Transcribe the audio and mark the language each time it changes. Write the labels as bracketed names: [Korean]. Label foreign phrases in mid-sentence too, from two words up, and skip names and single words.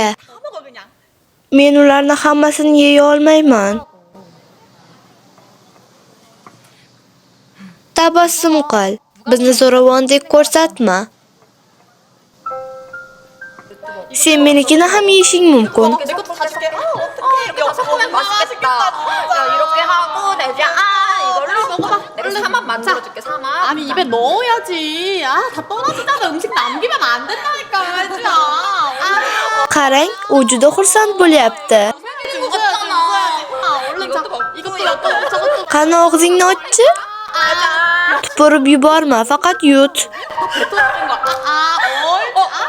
[Uzbek] Men ularni hammasini yeya olmayman. Tabassum qil. Bizni zo'ravondek ko'rsatma. Sen menikini ham yeyishing mumkin. [Korean] 내 것도 다 줄게. 어떡해. 이렇게 섞으면 맛있겠다. 야, 이렇게 하고 내자. 이걸로 먹어봐. 내가 사만 만들어줄게, 사만. 아니 입에 넣어야지. 아 다 떨어지잖아. 음식 남기면 안 된다니까 혜주야. [Uzbek] Qarang, u juda xursand bo'lyapti. [Korean] 먹었잖아. 얼른 자 이것도 저것도 [Uzbek] Qani og'zingni ochchi? Tupurib yuborma, faqat yut. [Korean] 뱉어주는 거. 옳지.